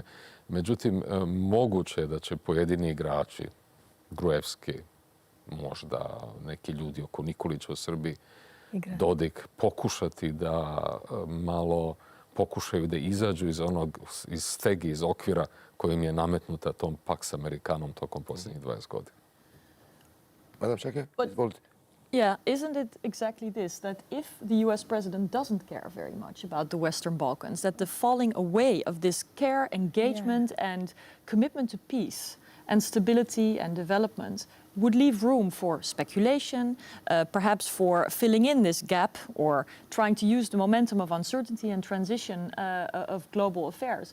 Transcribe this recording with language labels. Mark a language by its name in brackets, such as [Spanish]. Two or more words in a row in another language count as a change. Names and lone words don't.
[Serbian] Međutim, moguće je da će pojedini igrači, Gruevski, možda neki ljudi oko Nikolića u Srbiji, Dodik, pokušati da malo pokušaju da izađu iz stege, iz okvira kojim je nametnuta tom Pax Americanom tokom posljednjih 20 godina. Madam Šake, izvolite. [English] Yeah, isn't it exactly this, that if the US president doesn't care very much about the Western Balkans, that the falling away of this care, engagement and commitment to peace and stability and development would leave room for speculation, perhaps for filling in this gap or trying to use the momentum of uncertainty and transition of global affairs.